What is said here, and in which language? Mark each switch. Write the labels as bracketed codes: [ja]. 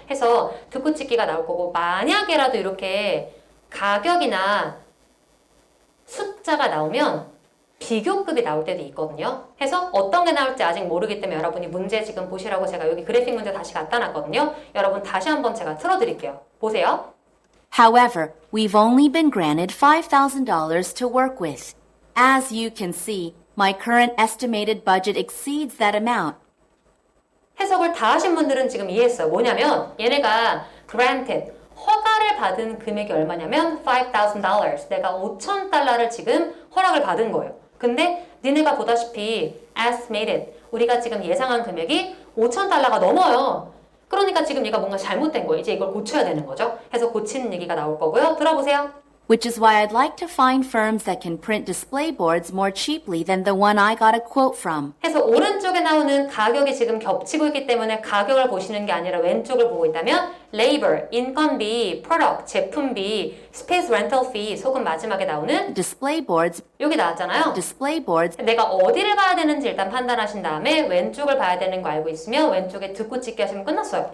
[ko] 해서 듣고 찍기가 나올 거고 만약에라도 이렇게 가격이나 숫자가 나오면 비교급이 나올 때도 있거든요. 해서 어떤 게 나올지 아직 모르기 때문에 여러분이 문제 지금 보시라고 제가 여기 그래픽 문제 다시 갖다 놨거든요. 여러분 다시 한번 제가 틀어드릴게요. 보세요. [en] However, we've only been granted $5,000 to work with. As you can see, my current estimated budget exceeds that amount. [ko] 해석을 다 하신 분들은 지금 이해했어요. 뭐냐면 얘네가 granted, 허가를 받은 금액이 얼마냐면 $5,000. 내가 $5,000를 지금 허락을 받은 거예요. 근데 니네가 보다시피 estimated, 우리가 지금 예상한 금액이 $5,000가 넘어요. 그러니까 지금 얘가 뭔가 잘못된 거예요. 이제 이걸 고쳐야 되는 거죠. 해서 고치는 얘기가 나올 거고요. 들어보세요. [en] Which is why I'd like to find firms that can print display boards more cheaply than the one I got a quote from. [ko] 해서 오른쪽에 나오는 가격이 지금 겹치고 있기 때문에 가격을 보시는 게 아니라 왼쪽을 보고 있다면 labor, 인건비, product, 제품비, space rental fee, 소금 마지막에 나오는 [en] Display boards, [ko] 여기 나왔잖아요. [en] display boards, [ko] 내가 어디를 봐야 되는지 일단 판단하신 다음에 왼쪽을 봐야 되는 거 알고 있으면 왼쪽에 듣고 찍기 하시면 끝났어요.